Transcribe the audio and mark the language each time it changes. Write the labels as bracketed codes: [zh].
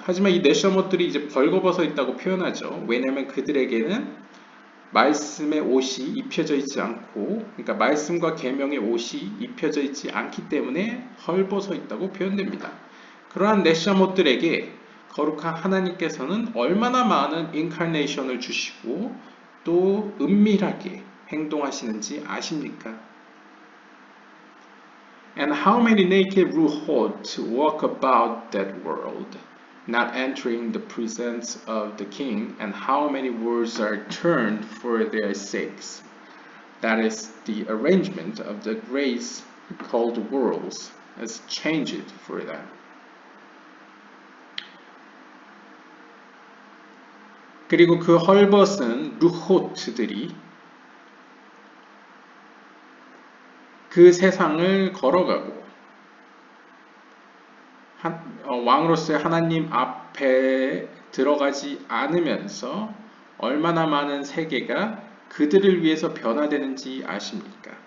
[ko] 하지만 이 네샤못들이 이제 벌거벗어 있다고 표현하죠. 왜냐하면 그들에게는 말씀의 옷이 입혀져 있지 않고, 그러니까 말씀과 계명의 옷이 입혀져 있지 않기 때문에 헐벗어 있다고 표현됩니다. 그러한 네샤못들에게 거룩한 하나님께서는 얼마나 많은 인카네이션을 주시고 또 은밀하게 행동하시는지 아십니까? [en] And how many naked ruhot walk about that world, not entering the presence of the king, and how many worlds are turned for their sakes? That is the arrangement of the grace called worlds as changed for them. [ko] 그리고 그 헐벗은 루호트들이 그 세상을 걸어가고 왕으로서의 하나님 앞에 들어가지 않으면서 얼마나 많은 세계가 그들을 위해서 변화되는지 아십니까?